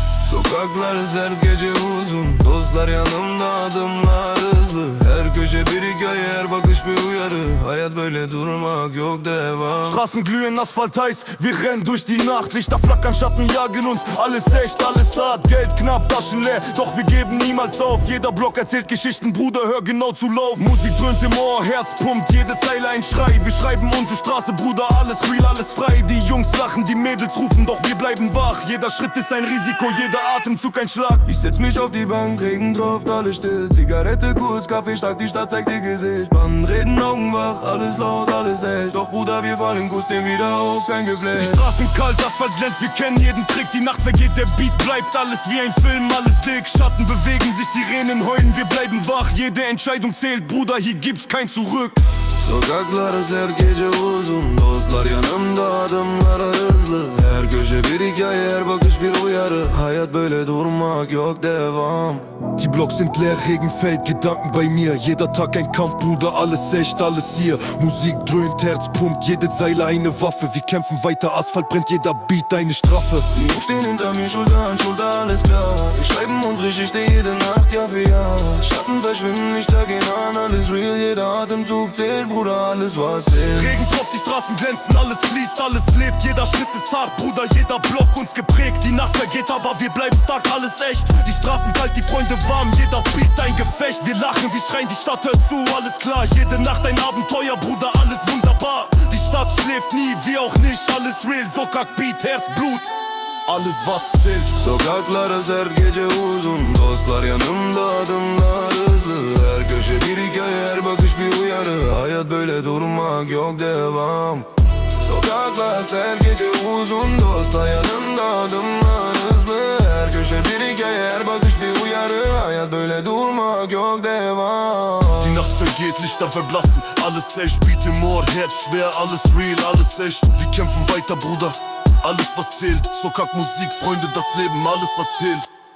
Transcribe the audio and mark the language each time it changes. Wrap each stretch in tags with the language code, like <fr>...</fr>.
<tr>Sokaklarız her gece uzun, dostlar yanımda, adımlar hızlı. Her köşe bir hikaye, her bakış bir uyarı. Hayat böyle durmak yok, devam.</tr> <de>Straßen glühen, Asphalt heiß, wir rennen durch die Nacht. Lichter flackern, Schatten jagen uns, alles echt, alles hart. Geld knapp, Taschen leer, doch wir geben niemals auf. Jeder Block erzählt Geschichten, Bruder, hör genau zu Lauf. Musik dröhnt im Ohr, Herz pumpt, jede Zeile ein Schrei. Wir schreiben unsere Straße, Bruder, alles real, alles frei. Die Jungs lachen, die Mädels rufen, doch wir bleiben wach. Jeder Schritt ist ein Risiko, jeder Atemzug ein Schlag. Ich setz mich auf die Bank, Regen tropft, alles still. Zigarette kurz, Kaffee stark, die Stadt zeigt ihr Gesicht. Banden reden, Augen wach, alles laut, alles echt. Doch Bruder, wir fallen, Kuss den wieder auf, kein Geflecht. Die Straßen kalt, Asphalt glänzt, wir kennen jeden Trick. Die Nacht vergeht, der Beat bleibt, alles wie ein Film, alles dick. Schatten bewegen sich, Sirenen heulen, wir bleiben wach. Jede Entscheidung zählt, Bruder, hier gibt's kein Zurück.</de> <tr>Sokaklarız her gece uzun, dostlar yanımda, adımlar hızlı. Her köşe bir hikaye, her bakış bir uyarı. Hayat böyle durmak yok, devam.</tr> <de>Die Blocks sind leer, Regen fällt, Gedanken bei mir. Jeder Tag ein Kampf, Bruder, alles echt, alles hier. Musik dröhnt, Herz pumpt, jede Zeile eine Waffe. Wir kämpfen weiter, Asphalt brennt, jeder Beat eine Strafe. Die Jungs stehen hinter mir, Schulter an Schulter, alles klar. Wir schreiben unsere Geschichte jede Nacht, Jahr für Jahr. Schatten verschwinden, Lichter gehen an, alles real. Jeder Atemzug zählt, Bruder, alles was zählt. Regen tropft, die Straßen glänzen, alles fließt, alles lebt. Jeder Schritt ist hart, Bruder, jeder Block uns geprägt. Die Nacht vergeht, aber wir bleiben stark, alles echt. Die Straßen kalt, die Freunde warm, jeder Beat ein Gefecht. Wir lachen, wir schreien, die Stadt hört zu, alles klar. Jede Nacht ein Abenteuer, Bruder, alles wunderbar. Die Stadt schläft nie, wir auch nicht, alles real. Sokak, Beat, Herz, Blut, alles was zählt.</de> <tr>Sokaklarız her gece uzun, dostlar yanımda, adımlar hızlı. Her köşe bir hikaye, her bakış bir uyarı. Hayat böyle durmak yok, devam. Sokaklarız her gece uzun, dostlar yanımda, adımlar hızlı. Her köşe bir hikaye, her bakış bir uyarı. Hayat böyle durmak yok, devam.</tr> <de>Die Nacht vergeht, Lichter verblassen, alles echt, Beat im Ohr, Herz schwer, alles real, alles echt. Wir kämpfen weiter, Bruder, alles was zählt. Sokak Musik, Freunde, das Leben, alles was zählt.</de>